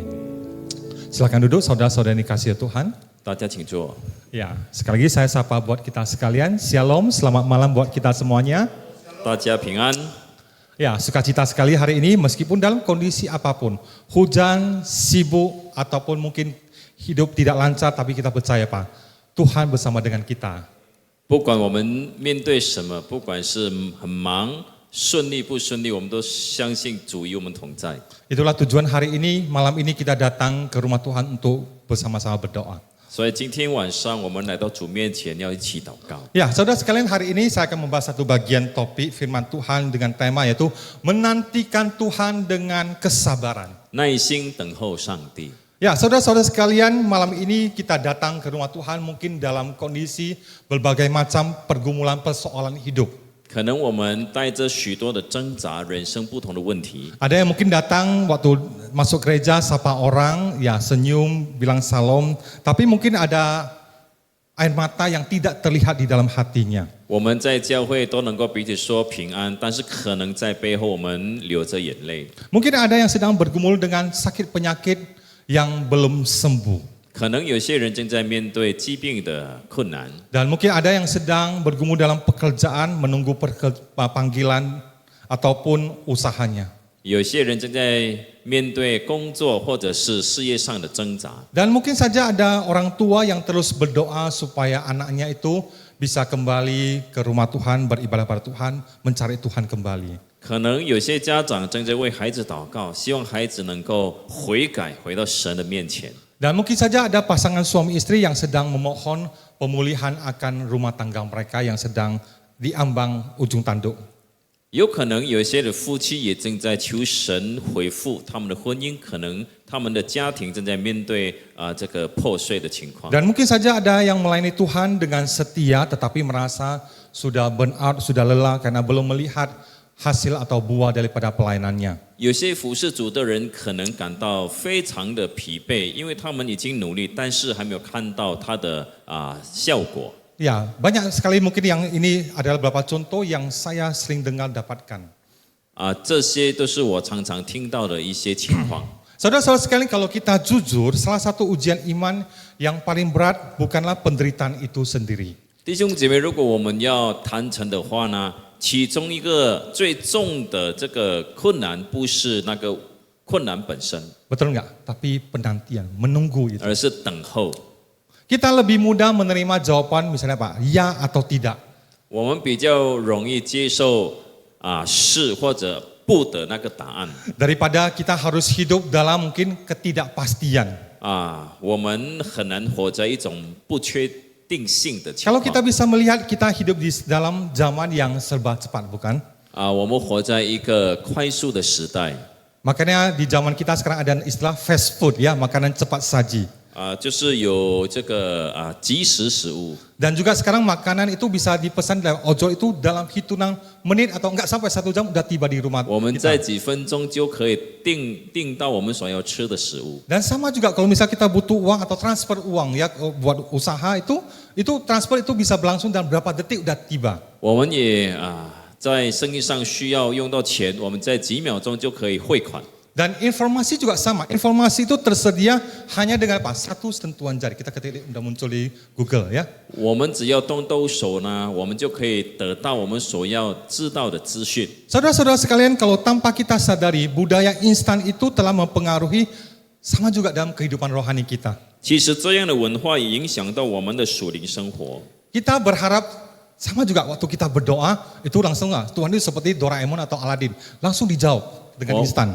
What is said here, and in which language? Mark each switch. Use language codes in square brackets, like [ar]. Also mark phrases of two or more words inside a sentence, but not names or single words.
[id] Silakan duduk saudara-saudara yang dikasihi Tuhan. Ya, sekali lagi saya sapa buat kita sekalian. Shalom, selamat malam buat kita semuanya. Ya, sukacita sekali hari ini meskipun dalam kondisi apapun. Hujan, sibuk, ataupun mungkin hidup tidak lancar, tapi kita percaya Pak, Tuhan bersama dengan kita. [zh] 不管我们面对什么，不管是很忙、顺利不顺利，我们都相信主与我们同在。 [id] Itulah tujuan hari ini, malam ini kita datang ke rumah Tuhan untuk bersama-sama berdoa. [zh] 所以今天晚上我们来到主面前，要一起祷告。 [id] Ya, saudara sekalian, hari ini saya akan membahas satu bagian topik firman Tuhan dengan tema yaitu menantikan Tuhan dengan kesabaran. [zh] 耐心等候上帝。 [id] Ya, saudara-saudara sekalian, malam ini kita datang ke rumah Tuhan mungkin dalam kondisi berbagai macam pergumulan persoalan hidup. [zh] 可能我们带着许多的挣扎，人生不同的问题。 [id] Ada yang mungkin datang waktu masuk gereja sapa orang, ya senyum, bilang salam, tapi mungkin ada air mata yang tidak terlihat di dalam hatinya. [zh] 我们在教会都能够彼此说平安，但是可能在背后我们流着眼泪。 [id] Mungkin ada yang sedang bergumul dengan sakit penyakit yang belum sembuh. [zh] 可能有些人正在面对疾病的困难。 [id] Dan mungkin ada yang sedang bergumul dalam pekerjaan, menunggu panggilan ataupun usahanya. [zh] 有些人正在面对工作或者是事业上的挣扎。 [id] Dan mungkin saja ada orang tua yang terus berdoa supaya anaknya itu bisa kembali ke rumah Tuhan, beribadah pada Tuhan, mencari Tuhan kembali. [zh] 可能有些家长正在为孩子祷告，希望孩子能够悔改，回到神的面前。 [id] Dan mungkin saja ada pasangan suami istri yang sedang memohon pemulihan akan rumah tangga mereka yang sedang diambang ujung tanduk. [zh] 有可能有些的夫妻也正在求神恢复他们的婚姻，可能他们的家庭正在面对这个破碎的情况。 [id] Dan mungkin saja ada yang melayani Tuhan dengan setia tetapi merasa sudah [en] burn out, [id] sudah lelah karena belum melihat hasil atau buah daripada pelayanannya. [zh] 有些服侍主的人可能感到非常的疲惫，因为他们已经努力，但是还没有看到他的效果。 [id] Ya, banyak sekali mungkin yang ini adalah beberapa contoh yang saya sering dengar dapatkan. [zh] 这些都是我常常听到的一些情况。 [id] Saudara-saudara sekalian, kalau kita jujur, salah satu ujian iman yang paling berat bukanlah penderitaan itu sendiri. [zh] 弟兄姐妹，如果我们要谈成的话呢，其中一个最重的这个困难，不是那个困难本身， [id] Betul enggak? Tapi penantian, menunggu itu. [zh] 而是等候。 [id] Kita lebih mudah menerima jawaban misalnya Pak, ya atau tidak. [zh] 我们比较容易接受是或者不的那个答案。 [id] Daripada kita harus hidup dalam mungkin ketidakpastian. [zh] 我们很难活在一种不确定性的情 [id] Kalau [zh] 况。 [id] kita bisa melihat kita hidup di dalam zaman yang serba cepat, bukan? [zh] 我们活在一个快速的时代。 [id] Makanya di zaman kita sekarang ada istilah [en] fast food [id] ya, makanan cepat saji. [zh] 就是有这个即食食物。 [id] Dan juga sekarang makanan itu bisa dipesan dalam ojol itu dalam hitungan menit atau enggak sampai 1 jam udah tiba di rumah [zh] 我们在 [id] kita. [zh] 几分钟就可以订到我们所要吃的食物。 [id] Dan sama juga kalau misalnya kita butuh uang atau transfer uang ya buat usaha itu transfer itu bisa berlangsung dalam berapa detik udah tiba. [zh] 我们也在生意上需要用到钱，我们在几秒钟就可以汇款。 [id] Dan informasi juga sama. Informasi itu tersedia hanya dengan apa? Satu sentuhan jari. Kita ketik udah muncul di Google ya. [zh] 我们只要动动手呢，我们就可以得到我们所要知道的资讯。 [id] Saudara-saudara sekalian, kalau tanpa kita sadari, budaya instan itu telah mempengaruhi sama juga dalam kehidupan rohani kita. [zh] 其实这样的文化也影响到我们的属灵生活。 [id] Kita berharap sama juga waktu kita berdoa, itu langsung Tuhan itu seperti Doraemon atau Aladin, langsung dijawab dengan instan.